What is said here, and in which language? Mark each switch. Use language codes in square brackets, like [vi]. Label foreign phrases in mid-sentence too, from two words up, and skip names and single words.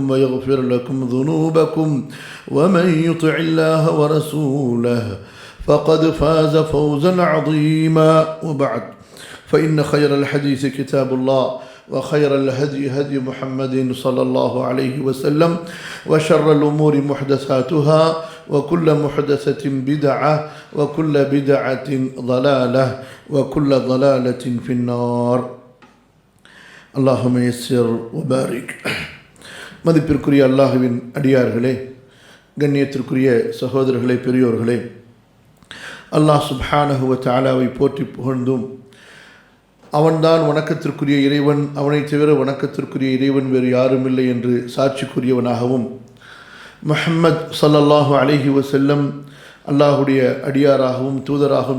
[ar] ويغفر لكم ذنوبكم ومن يطع الله ورسوله فقد فاز فوزا عظيما وبعد فإن خير الحديث كتاب الله وخير الهدي هدي محمد صلى الله عليه وسلم وشر الأمور محدثاتها وكل محدثة بدعة وكل بدعة ضلالة وكل ضلالة في النار اللهم يسر وبارك [ta] மதிப்பிற்குரிய அல்லாஹ்வின் அடியார்களே, கண்ணியத்திற்குரிய சகோதரர்களே, பெரியோர்களே, அல்லாஹ் [ar] سبحانه وتعالى [ta] போற்றி புகழ்ந்தும் அவன்தான் வணக்கத்திற்குரிய இறைவன், அவனைத் தவிர வணக்கத்திற்குரிய இறைவன் வேறு யாருமில்லை என்று சாட்சிக்குரியவனாகவும், முஹம்மத் [ar] صلى الله عليه وسلم [ta] அல்லாஹுடைய அடியாராகவும் தூதராகவும்